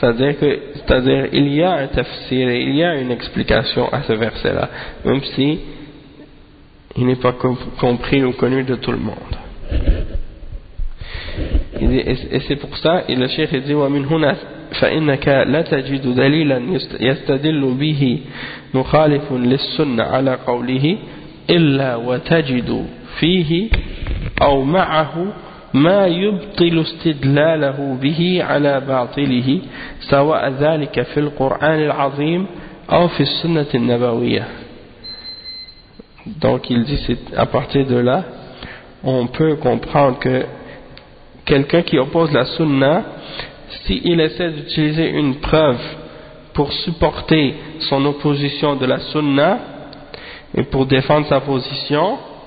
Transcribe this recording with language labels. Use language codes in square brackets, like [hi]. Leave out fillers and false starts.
[fr] C'est-à-dire il y a un tafsir et il y a une explication à ce verset-là, même si il n'est pas compris ou connu de tout le monde. Et c'est pour ça, et le cheikh dit [ar] ومن هنا فإنك لا تجد دليلا يستدل به مخالف للسنة على قوله إلا وتجد فيه أو معه ما يبطل استدلاله به على باطله سواء ذلك في القرآن العظيم أو في السنة النبوية. [fr] Donc il dit c'est à partir de là on peut comprendre que quelqu'un qui oppose la sunna, s'il essaie d'utiliser une preuve pour supporter son opposition de la sunna et pour défendre sa position,